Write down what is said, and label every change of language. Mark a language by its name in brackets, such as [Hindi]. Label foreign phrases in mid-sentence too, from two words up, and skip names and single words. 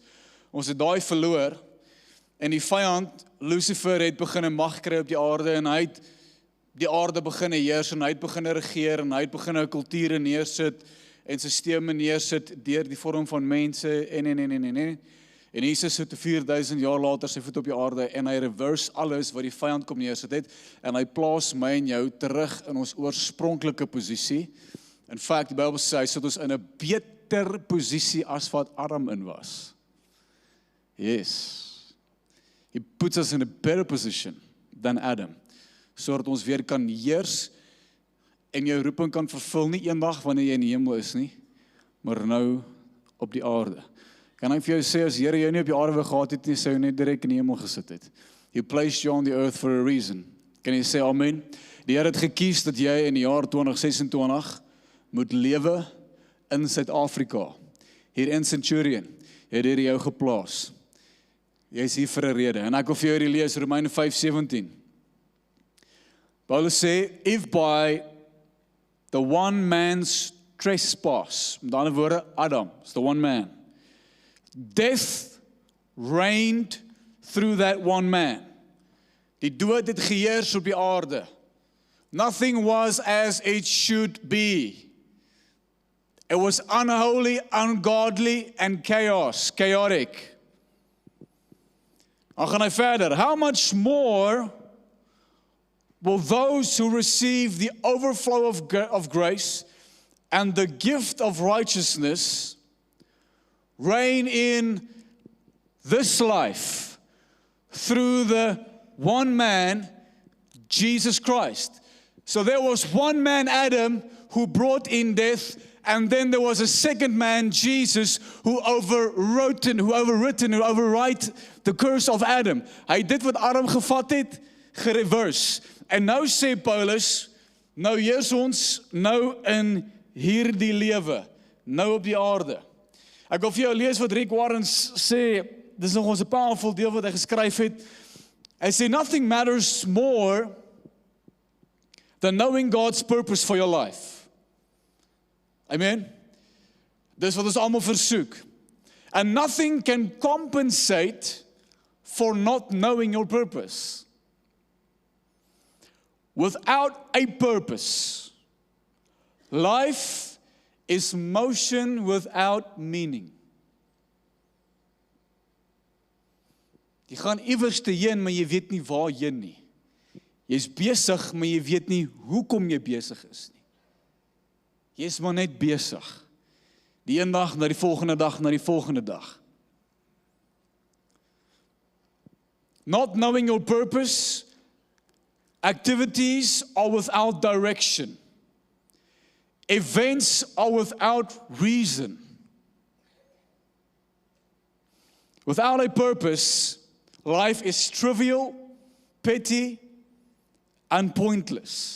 [Afrikaans] Ons het daai verloor, en die vyand, Lucifer, het begin 'n mag kry op die aarde, en hy het die aarde begin heers, en hy het begin regeer, en hy het begin 'n kulture neersit, en sisteme neersit, deur die vorm van mense, en Jesus het 4000 jaar later sy voet op die aarde, en hy reverse alles wat die vyand kom neersit het, en hy plaas my en jou terug in ons oorspronklike posisie. [English] In fact, [Afrikaans] die Bybel sê, hy sit ons in 'n beter posisie as wat Adam in was. [English] Yes. He puts us in a better position than Adam, [Afrikaans] sodat ons weer kan heers en jou roeping kan vervul nie eendag wanneer jy in die hemel is nie, maar nou op die aarde. Kan ek vir jou sê, as Here jou nie op die aarde wou gehad het nie, sou jy net direk in die hemel gesit het. [English] He placed you on the earth for a reason. [Afrikaans] Kan jy sê amen? Die Here het gekies dat jy in die jaar 2026 moet lewe in Suid-Afrika. Hier in Centurion. Hy het hier jou geplaas. Jy is hier vir 'n rede. En ek wil vir jou hierdie lees, Romeine 5:17. Paulus sê, [English] if by the one man's trespass, [Afrikaans] met ander woorde, [English] Adam, is the one man, death reigned through that one man. [Afrikaans] Die dood het geheers op die aarde. [English] Nothing was as it should be. It was unholy, ungodly, and chaotic. [Afrikaans] Dan gaan hy verder. [English] How much more will those who receive the overflow of grace and the gift of righteousness reign in this life through the one man, Jesus Christ. So there was one man, Adam, who brought in death, and then there was a second man, Jesus, who overwrite the curse of Adam. [Afrikaans] Hy het dit wat Adam gevat het, gereverse. En nou sê Paulus, nou heers ons nou in hierdie lewe, nou op die aarde. Ek wil vir jou lees wat Rick Warren sê, dis nog ons 'n powerful deel wat hy geskryf het. Hy sê, [English] nothing matters more than knowing God's purpose for your life. Amen? [Afrikaans] Dis wat ons almal versoek. [English] And nothing can compensate for not knowing your purpose. Without a purpose, life is motion without meaning. [Afrikaans] Jy gaan iewers te heen, maar jy weet nie waar heen nie. Jy's besig, maar jy weet nie hoekom jy besig is nie. Jy's maar net besig. Die een dag, na die volgende dag, na die volgende dag. [English] Not knowing your purpose, activities are without direction. Events are without reason. Without a purpose, life is trivial, petty, and pointless.